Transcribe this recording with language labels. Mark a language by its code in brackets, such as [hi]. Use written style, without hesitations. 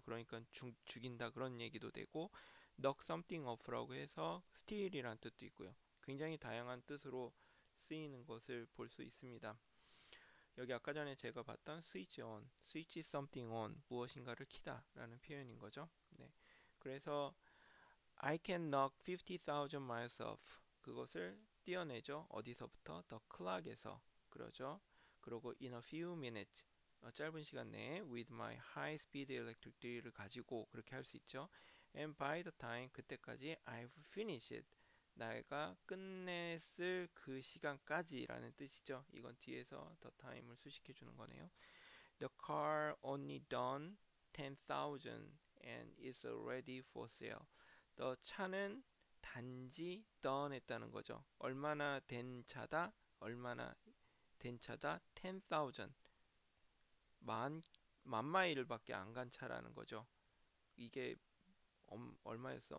[ko] 그러니까 죽인다 그런 얘기도 되고, [en] knock something off [ko] 라고 해서 steal이라는 뜻도 있고요. 굉장히 다양한 뜻으로 쓰이는 것을 볼 수 있습니다. 여기 아까 전에 제가 봤던 switch on, [en] switch something on, [ko] 무엇인가를 키다 라는 표현인 거죠. 네. [en] 그래서 I can knock 50,000 miles off. [ko] 그것을 띄어내죠. 어디서부터? [en] The clock에서. [ko] 그러죠. [en] 그리고 in a few minutes. [ko] 짧은 시간 내에 [en] with my high speed electric drill [ko] 을 가지고 그렇게 할 수 있죠. [en] And by the time [ko] 그때까지 [en] I've finished. [ko] 내가 끝냈을 그 시간까지라는 뜻이죠. 이건 뒤에서 the time을 수식해 주는 거네요. [en] The car only done 10,000 and is ready for sale. [ko] The 차는 단지 done 했다는 거죠. 얼마나 된 차다? 얼마나 된 차다? 10,000. 만 마일밖에 안 간 차라는 거죠. 이게 얼마였어?